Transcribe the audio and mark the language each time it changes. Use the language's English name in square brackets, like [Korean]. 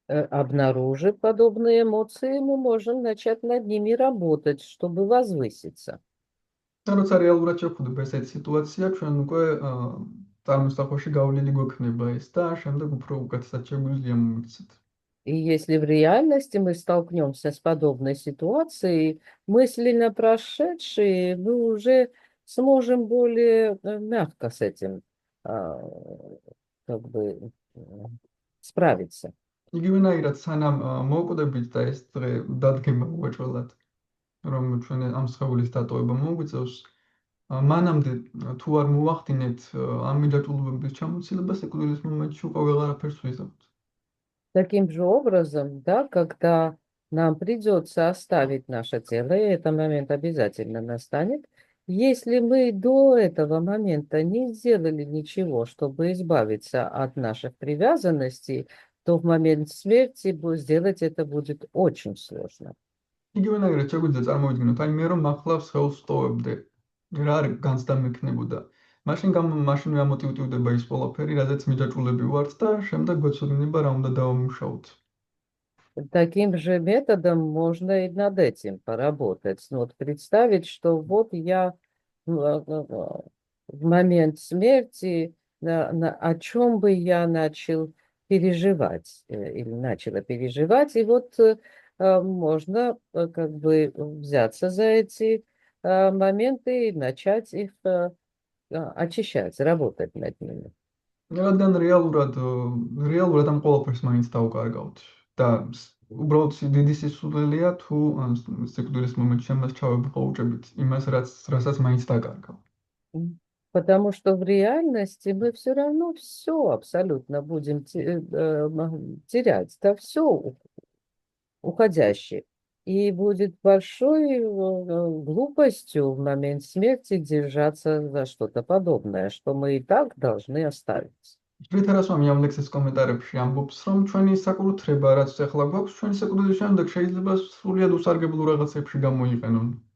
[Russian] Обнаружив подобные эмоции, мы можем начать над ними работать, чтобы возвыситься. [Georgian] და როცა რეალურად შევხვდება ესეთი სიტუაცია, ჩვენ უკვე წარმოსახვაში გავლილი გვექნება ეს და შემდეგ უფრო უკეთესად შეგვიძლია მომიქცეთ. [Russian] И если в реальности мы столкнемся с подобной ситуацией, мысли на прошедшие мы уже сможем более мягко с этим как бы справиться. [Georgian] იგივენაირად სანამ მოვკვდებით და ეს დღე დადგება უეჭველად, რომ ჩვენ ამ სხეულის დატოვება მოგვიწევს, მანამდე თუ არ მოვახდინეთ ამ მიჯაჭვულობების ჩამოცილებას, ეკვდილის მომენტში უკვე ვეღარაფერს ვიზავთ. [Russian] Таким же образом, да, когда нам придется оставить наше тело, и этот момент обязательно настанет, если мы до этого момента не сделали ничего, чтобы избавиться от наших привязанностей, то в момент смерти сделать это будет очень сложно. [Georgian] იგივენაირად შეგვიძლია წარმოვიდგინოთ, აი მე რომ ახლა სხეულს ვტოვებდე, რა განცდა მექნებოდა. მაშინ ამოტივტივდება ის ყველაფერი, რადგან მიჯაჭვულები ვართ და შემდეგ გვეცოდინება რა უნდა დავამუშაოთ. [Russian] Таким же методом можно и над этим поработать. Ну, вот представить, что вот я в момент смерти, о чем бы я начал переживать или начала переживать, и вот можно как бы взяться за эти моменты и начать их очищать, работать над ними. [Georgian] რადგან რეალურად ამ ყველაფერს მაინც დავკარგავთ და უბრალოდ დიდი სისულელეა თუ სიკვდილის მომენტში ამას ჩავებღაუჭებით იმას, რასაც მაინც დაკარგავ. [Russian] Потому что в реальности мы все равно все абсолютно будем терять, да, все уходящее. И будет большой глупостью в момент смерти держаться за что-то подобное, что мы и так должны оставить. [Georgian] ჟვითარასვამი ამ ლექსის კომენტარებში ამბობს, რომ ჩვენი საკურთხება, რაც ახლა გვაქვს, ჩვენი საკვდილის შემდეგ შეიძლება სრულიად უსარგებლო რაღაცებში გამოიყენონ.